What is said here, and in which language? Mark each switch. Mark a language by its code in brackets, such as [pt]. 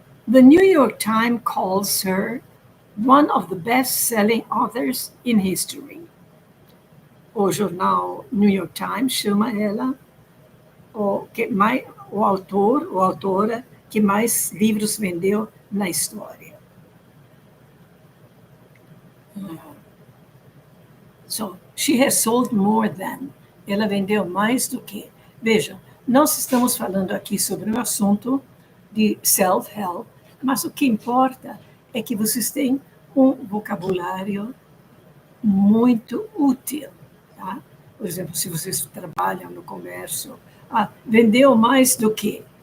[en] The New York Times calls her one of the best-selling authors in history. [pt] O jornal New York Times chama ela o autor ou autora que mais livros vendeu na história. [en] So, she has sold more than. [pt] Ela vendeu mais do que. Veja, nós estamos falando aqui sobre um assunto de self-help, mas o que importa é que vocês têm um vocabulário muito útil. Tá? Por exemplo, se vocês trabalham no comércio, vendeu mais do que.